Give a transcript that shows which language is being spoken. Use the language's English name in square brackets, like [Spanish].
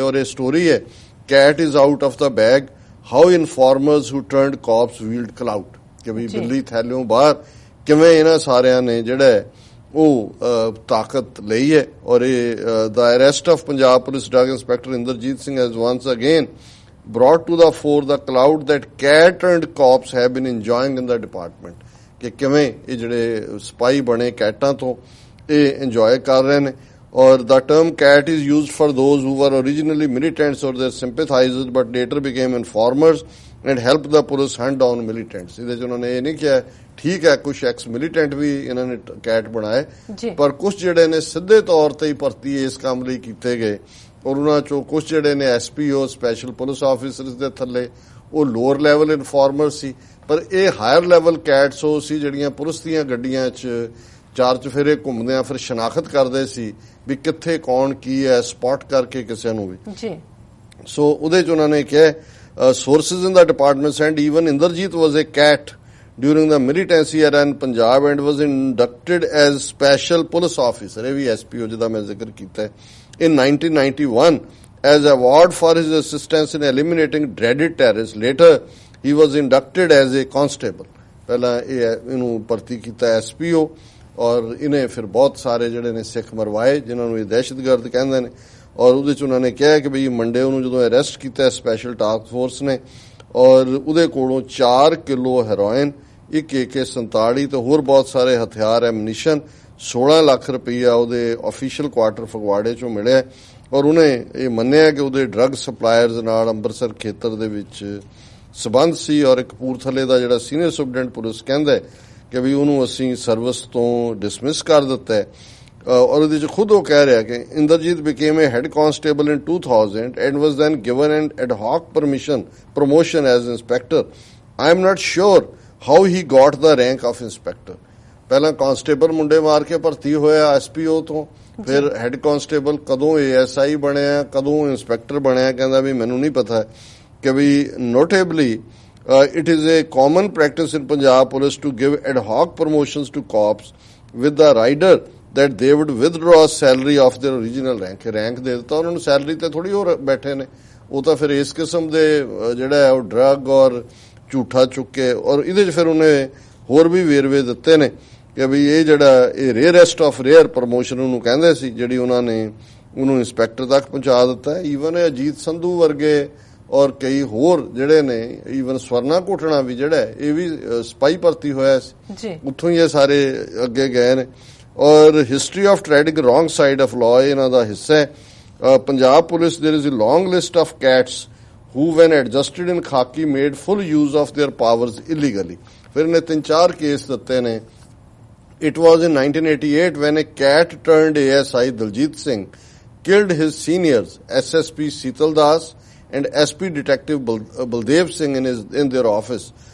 [Punjabi] ਔਰ ਇਹ ਸਟੋਰੀ ਹੈ [English] cat is out of the bag, how informers who turned cops wield clout, [Punjabi] ਕਿ ਵੀ ਬਿੱਲੀ ਥੈਲਿਓਂ ਬਾਹਰ ਕਿਵੇਂ ਇਹਨਾਂ ਸਾਰਿਆਂ ਨੇ ਜਿਹੜਾ ਉਹ ਤਾਕਤ ਲਈ ਹੈ। ਔਰ ਇਹ ਦਾ [English] arrest of Punjab police drug inspector Inderjit Singh has once again brought to the fore the cloud that cat turned cops have been enjoying in the department, [Punjabi] ਕਿ ਕਿਵੇਂ ਇਹ ਜਿਹੜੇ ਸਪਾਈ ਬਣੇ ਕੈਟਾਂ ਤੋਂ ਇਹ ਇੰਜੋਏ ਕਰ ਰਹੇ ਨੇ। ਔਰ [English] the term cat is used for those who were originally militants or their sympathizers but later became informers and helped the police hunt down militants। [Punjabi] ਇਹਦੇ 'ਚ ਉਹਨਾਂ ਨੇ ਇਹ ਨਹੀਂ ਕਿਹਾ, ਠੀਕ ਹੈ ਕੁਝ ਐਕਸ ਮਿਲੀਟੈਂਟ ਵੀ ਇਹਨਾਂ ਨੇ ਕੈਟ ਬਣਾਏ, ਪਰ ਕੁਝ ਜਿਹੜੇ ਨੇ ਸਿੱਧੇ ਤੌਰ ਤੇ ਹੀ ਭਰਤੀ ਇਸ ਕੰਮ ਲਈ ਕੀਤੇ ਗਏ, ਔਰ ਉਹਨਾਂ ਚੋਂ ਕੁਝ ਜਿਹੜੇ ਨੇ SPO ਸਪੈਸ਼ਲ ਪੁਲਿਸ ਆਫੀਸਰਸ ਦੇ ਥੱਲੇ ਉਹ ਲੋਅਰ ਲੈਵਲ ਇਨਫਾਰਮਰ ਸੀ, ਪਰ ਇਹ ਹਾਇਰ ਲੈਵਲ ਕੈਟਸ ਉਹ ਸੀ ਜਿਹੜੀਆਂ ਪੁਲਿਸ ਦੀਆਂ ਗੱਡੀਆਂ 'ਚ ਚਾਰ ਚਫੇਰੇ ਘੁੰਮਦਿਆਂ ਫਿਰ ਸ਼ਨਾਖਤ ਕਰਦੇ ਸੀ ਵੀ ਕਿੱਥੇ ਕੌਣ ਕੀ ਹੈ, ਸਪੌਟ ਕਰਕੇ ਕਿਸੇ ਨੂੰ ਵੀ ਜੀ। ਸੋ ਉਹਦੇ 'ਚ ਉਹਨਾਂ ਨੇ ਕਿਹਾ [English] sources in the department said even Inderjeet was a cat during the militancy era in Punjab and was inducted as special police officer, [Punjabi] ਇਹ ਵੀ SPO ਜਿਹਦਾ ਮੈਂ ਜ਼ਿਕਰ ਕੀਤਾ [English] in 1991 as award for his assistance in eliminating dreaded terrorists. Later he was inducted as a constable, [Punjabi] ਪਹਿਲਾਂ ਇਹਨੂੰ ਭਰਤੀ ਕੀਤਾ SPO, ਔਰ ਇਹਨੇ ਫਿਰ ਬਹੁਤ ਸਾਰੇ ਜਿਹੜੇ ਨੇ ਸਿੱਖ ਮਰਵਾਏ ਜਿਨ੍ਹਾਂ ਨੂੰ ਇਹ ਦਹਿਸ਼ਤਗਰਦ ਕਹਿੰਦੇ ਨੇ। ਔਰ ਉਹਦੇ 'ਚ ਉਹਨਾਂ ਨੇ ਕਿਹਾ ਕਿ ਬਈ ਮੰਡੇ ਉਹਨੂੰ ਜਦੋਂ ਅਰੈਸਟ ਕੀਤਾ ਸਪੈਸ਼ਲ ਟਾਸਕ ਫੋਰਸ ਨੇ, ਔਰ ਉਹਦੇ ਕੋਲੋਂ 4 ਕਿਲੋ ਹੈਰੋਇਨ, ਇੱਕ AK-47 ਤੇ ਹੋਰ ਬਹੁਤ ਸਾਰੇ ਹਥਿਆਰ, ਐਮਨੀਸ਼ਨ, 16 ਲੱਖ ਰੁਪਈਆ ਉਹਦੇ ਆਫੀਸ਼ੀਅਲ ਕੁਆਟਰ ਫਗਵਾੜੇ 'ਚੋਂ ਮਿਲਿਆ। ਔਰ ਉਹਨੇ ਇਹ ਮੰਨਿਆ ਕਿ ਉਹਦੇ ਡਰੱਗ ਸਪਲਾਇਰਸ ਨਾਲ ਅੰਮ੍ਰਿਤਸਰ ਖੇਤਰ ਦੇ ਵਿੱਚ ਸਬੰਧ ਸੀ। ਔਰ ਕਪੂਰਥਲੇ ਦਾ ਜਿਹੜਾ ਸੀਨੀਅਰ ਸੁਪਰਡੈਂਟ ਪੁਲਿਸ ਕਹਿੰਦਾ ਕਿ ਵੀ ਉਹਨੂੰ ਅਸੀਂ ਸਰਵਿਸ ਤੋਂ ਡਿਸਮਿਸ ਕਰ ਦਿੱਤਾ ਹੈ। ਔਰ ਉਹਦੇ 'ਚ ਖੁਦ ਉਹ ਕਹਿ ਰਿਹਾ ਕਿ [English] Inderjit became a head constable in 2000 and was then given an ad hoc promotion as inspector. I am not sure how he got the rank of inspector. [Punjabi] ਪਹਿਲਾਂ ਕਾਂਸਟੇਬਲ ਮੁੰਡੇ ਮਾਰ ਕੇ ਭਰਤੀ ਹੋਇਆ SPO ਤੋਂ, ਫਿਰ ਹੈਡ ਕਾਂਸਟੇਬਲ, ਕਦੋਂ ASI ਬਣਿਆ, ਕਦੋਂ ਇੰਸਪੈਕਟਰ ਬਣਿਆ, ਕਹਿੰਦਾ ਵੀ ਮੈਨੂੰ ਨਹੀਂ ਪਤਾ। ਕਿ ਵੀ [English] Notably it is a common practice in Punjab police to give ad hoc promotions to cops with the rider that they would withdraw salary of their original rank. [Punjabi] Rank ਦੇ ਦਿੱਤਾ ਉਹਨਾਂ ਨੂੰ, ਸੈਲਰੀ ਤੇ ਥੋੜੀ ਹੋਰ ਬੈਠੇ ਨੇ, ਉਹ ਤਾਂ ਫਿਰ ਇਸ ਕਿਸਮ ਦੇ ਜਿਹੜਾ ਉਹ ਡਰੱਗ ਔਰ ਝੂਠਾ ਚੁੱਕੇ। ਔਰ ਇਹਦੇ 'ਚ ਫਿਰ ਉਹਨੇ ਹੋਰ ਵੀ ਵੇਰਵੇ ਦਿੱਤੇ ਨੇ ਕਿ ਵੀ ਇਹ ਜਿਹੜਾ ਇਹ [English] rarest of rare [Punjabi] ਪ੍ਰਮੋਸ਼ਨ ਉਹਨੂੰ ਕਹਿੰਦੇ ਸੀ, ਜਿਹੜੀ ਉਹਨਾਂ ਨੇ ਉਹਨੂੰ ਇੰਸਪੈਕਟਰ ਤੱਕ ਪਹੁੰਚਾ ਦਿੱਤਾ। ਈਵਨ ਅਜੀਤ ਸੰਧੂ ਵਰਗੇ ਔਰ ਕਈ ਹੋਰ ਜਿਹੜੇ ਨੇ, ਈਵਨ ਸਵਰਨਾ ਘੋਟਣਾ ਵੀ ਜਿਹੜਾ ਇਹ ਵੀ ਸਪਾਈ ਭਰਤੀ ਹੋਇਆ ਸੀ, ਉੱਥੋਂ ਹੀ ਇਹ ਸਾਰੇ ਅੱਗੇ ਗਏ ਨੇ। [English] ਔਰ history of treading wrong side of law [Punjabi] ਇਹਨਾਂ ਦਾ ਹਿੱਸਾ ਹੈ। [English] Punjab police there is a long list of cats who when adjusted in khaki made full use of their powers illegally. [Punjabi] ਫਿਰ ਇਹਨੇ 3-4 ਕੇਸ ਦਿੱਤੇ ਨੇ। [English] It was in 1988 when a cat turned ASI Daljit Singh killed his seniors SSP Sital Das and SP Detective Baldev Singh in their office.